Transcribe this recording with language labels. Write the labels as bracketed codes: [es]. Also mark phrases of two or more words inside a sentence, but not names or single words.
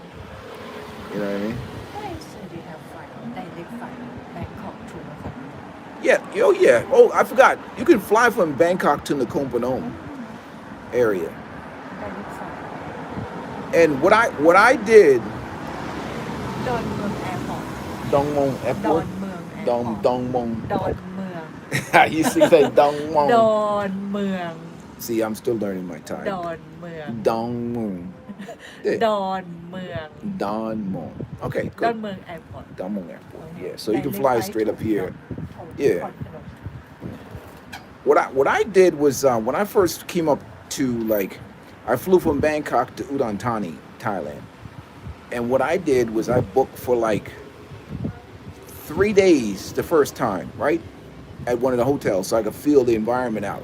[en] You know what I mean? Why should they have flight, direct flight, Bangkok to Nahkon? Yeah. Oh yeah. Oh, I forgot. You can fly from Bangkok to the Phanom area. Direct flight. And what I did, Don Mueang Airport. Dong Mong Airport. Don Mueang Airport. Dong Mong. Don Mueang. You see that Dong Mong. Don Mueang. See, I'm still learning my time. Don Mueang. Dong Mong. Yeah. Don Mueang. Don Mong. Okay, good. Don Mueang Airport. Don Mong Airport. Yeah, so you can fly straight up here. Yeah. What I did was when I first came up to I flew from Bangkok to Udon Thani, Thailand, and what I did was I booked for 3 days the first time, right, at one of the hotels, so I could feel the environment out.